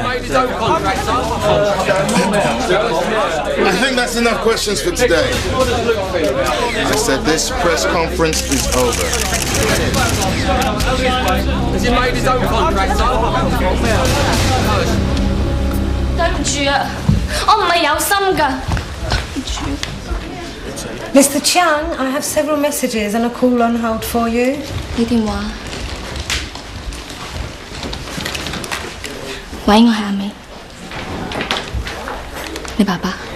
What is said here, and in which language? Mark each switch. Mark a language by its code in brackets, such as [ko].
[en] I think that's enough questions for today. I said this press conference is over. Has he made his own contract? [yue] 對唔住啊，我唔係有心㗎。 [en] Mr. Chiang, I have several messages and a call on hold for you. [yue] 你電話？喂，我係阿美。你爸爸？